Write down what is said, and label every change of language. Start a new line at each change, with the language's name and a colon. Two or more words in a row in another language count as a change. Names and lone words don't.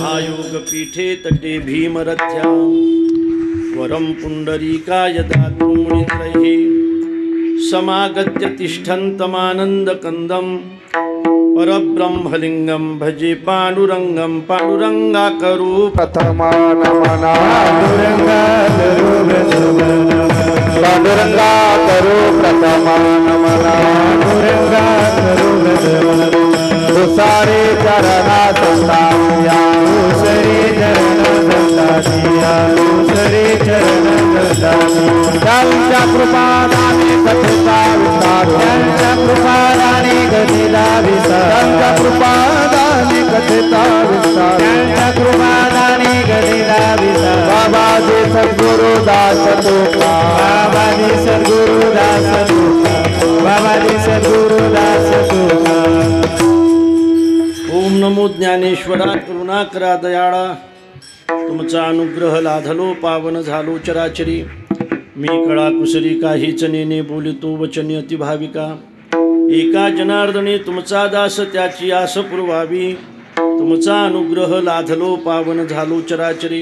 Sanskrit: योगपीठे तटे भीमरथ्यां वरं पुण्डरीकाय दातुं मुनित्रैः समागत्य तिष्ठन्तमानन्दकन्दं परब्रह्मलिङ्गं भजे पाण्डुरङ्गं पाण्डुरङ्गाकरो
Marathi: प्रथमानमना पांडुरंगाकरो प्रथमानमना दुसारे चरणा संतानिया दुसरे चरण संतानिया दुसरे चरण संतानिया त्यांच्या कृपादाने कथिता विस्तार त्यांच्या कृपादाने कथिता विस्तार त्यांच्या कृपादाने कथिता विस्तार त्यांच्या कृपादाने कथिता विस्तार बाबाजी सद्गुरु दास तुका बाबाजी सद्गुरु दास तुका बाबाजी सद्गुरु दास तुका. ओम नमो ज्ञानेश्वरा करुणाकरा दयाळा तुमचा अनुग्रह लाधलो पावन झालो चराचरी मी कळा कुसरी काहीच नेने बोलितो वचने अतिभाविका एका जनार्दने तुमचा दास त्याची आस पुरवावी तुमचा अनुग्रह लाधलो पावन झालो चराचरी.